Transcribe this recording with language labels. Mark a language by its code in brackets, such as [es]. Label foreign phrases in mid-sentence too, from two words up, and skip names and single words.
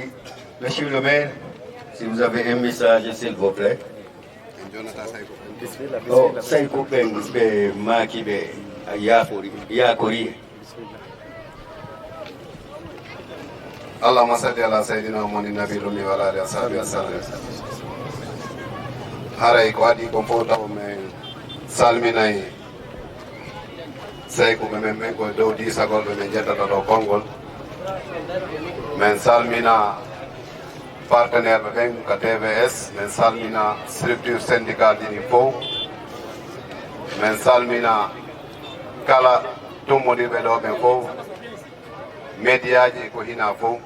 [fr] Monsieur le maire, si vous avez un message, s'il vous plaît. Oh, Saïkou Ben, Maki Ben, Yakori. [ar] اللهم صل على سيدنا محمد النبي الأمي وعلى آله وصحبه وسلم. [ff] Haray ko adi ko fota o men salminay Saïkou men ko dow di sagol men jettata do kongol. Men salmina partenaire ɓe ɓen ko TVS, men salmina [fr] structure syndicale [ff] ɗini fof, men salmina kala tummodirɓe ɗo ɓen fof, médiaji ko hina fof.